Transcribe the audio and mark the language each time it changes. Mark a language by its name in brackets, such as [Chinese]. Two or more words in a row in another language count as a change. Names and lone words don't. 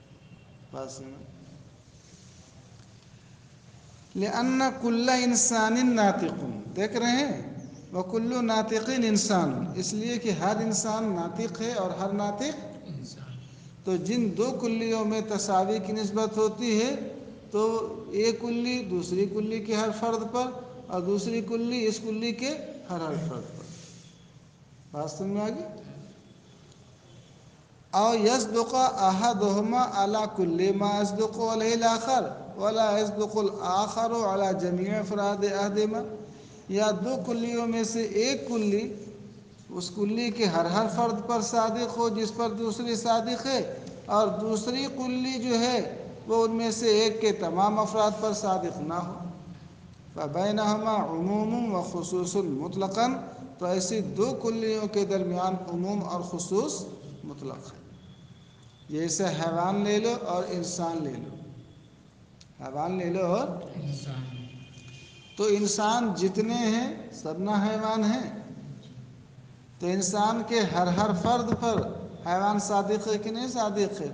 [Urdu] بس [Arabic] لأن کل انسان ناطق، [Urdu] دیکھ رہے ہیں [Arabic] وکل ناطق انسان، [Urdu] اس لیے کہ ہر انسان ناطق ہے اور ہر ناطق انسان. تو جن دو کلیوں میں تساوی کی نسبت ہوتی ہے تو ایک کلی دوسری کلی کے ہر فرد پر اور دوسری کلی اس کلی کے ہر فرد پر. بات سمجھ میں آ گئی؟ [Arabic] او یصدق احدهما على كل ما يصدق عليه الاخر ولا يصدق الاخر على جميع افراد احدهما، [Urdu] یا دو کلیوں میں سے ایک کلی اس کلی کے ہر فرد پر صادق ہو جس پر دوسری صادق ہے، اور دوسری کلی جو ہے وہ ان میں سے ایک کے تمام افراد پر صادق نہ ہو. [Arabic] فبینہما عموم و خصوص مطلقاً، [Urdu] تو ایسی دو کلیوں کے درمیان عموم اور خصوص مطلق ہے. جیسے حیوان لے لو اور انسان لے لو، حیوان لے لو اور انسان. تو انسان جتنے ہیں سب نہ حیوان ہیں، تو انسان کے ہر فرد پر حیوان صادق ہے کہ نہیں صادق ہے؟